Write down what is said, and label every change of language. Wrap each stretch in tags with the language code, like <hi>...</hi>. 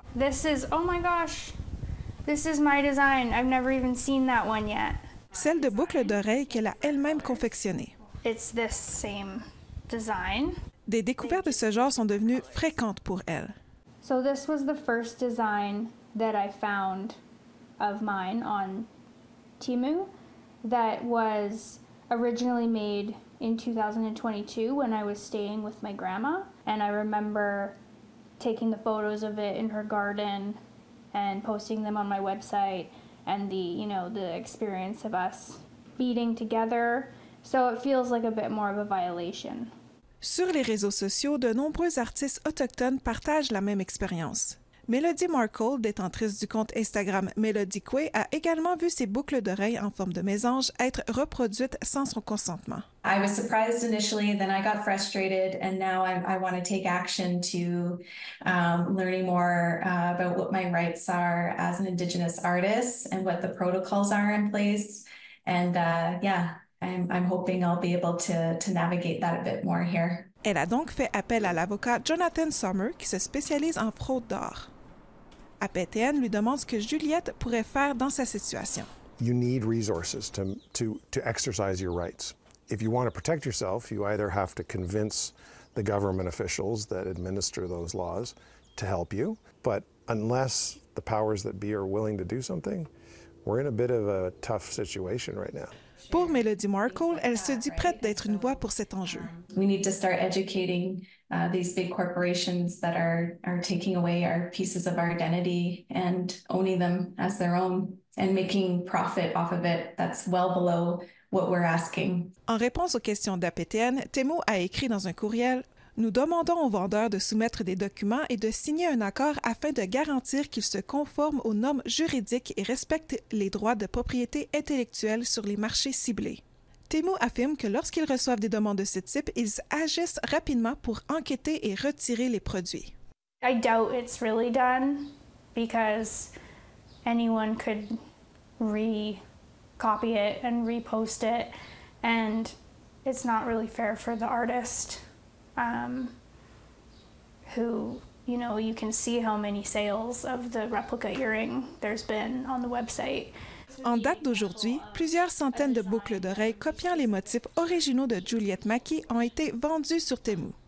<en>This is, oh my gosh, this is my design. I've never even seen that one yet.</en> <fr>Celle de boucles d'oreilles qu'elle a elle-même confectionnées.</fr> <en>It's this same design.</en> <fr>Des découvertes de ce genre sont devenues fréquentes pour elle.</fr> <en>So this was the first design that I found of mine on Temu that was originally made in 2022 when I was staying with my grandma. And I remember taking the photos of it in her garden and posting them on my website and the experience of us beading together. So it feels like a bit more of a violation.</en> <fr>Sur les réseaux sociaux, de nombreux artistes autochtones partagent la même expérience. Melody Markle, détentrice du compte Instagram Melody Koué, a également vu ses boucles d'oreilles en forme de mésange être reproduites sans son consentement.</fr> <en>I was surprised initially, then I got frustrated, and now I want to take action to learning more about what my rights are as an Indigenous artist and what the protocols are in place. And I'm hoping I'll be able to navigate that a bit more here.</en> <fr>Elle a donc fait appel à l'avocat Jonathan Sommer, qui se spécialise en fraude d'art. APTN lui demande ce que Juliette pourrait faire dans sa situation.</fr> <en>You need resources to exercise your rights. If you want to protect yourself, you either have to convince the government officials that administer those laws to help you, but unless the powers that be are willing to do something, we're in a bit of a tough situation right now.</en> <fr>Pour Melody Markle, elle se dit prête d'être une voix pour cet enjeu.</fr> <en>We need to start educating these big corporations that are taking away our pieces of our identity and owning them as their own and making profit off of it that's well below what we're asking.</en> <fr>En réponse aux questions d'APTN, Temu a écrit dans un courriel: Nous demandons aux vendeurs de soumettre des documents et de signer un accord afin de garantir qu'ils se conforment aux normes juridiques et respectent les droits de propriété intellectuelle sur les marchés ciblés. Temu affirme que lorsqu'ils reçoivent des demandes de ce type, ils agissent rapidement pour enquêter et retirer les produits.</fr> <en>I doubt it's really done because anyone could copy it and repost it, and it's not really fair for the artist who, you know, you can see how many sales of the replica earring there's been on the website.</en> <fr>En date d'aujourd'hui, plusieurs centaines de boucles d'oreilles copiant les motifs originaux de Juliette Mackey ont été vendues sur Temu.</fr>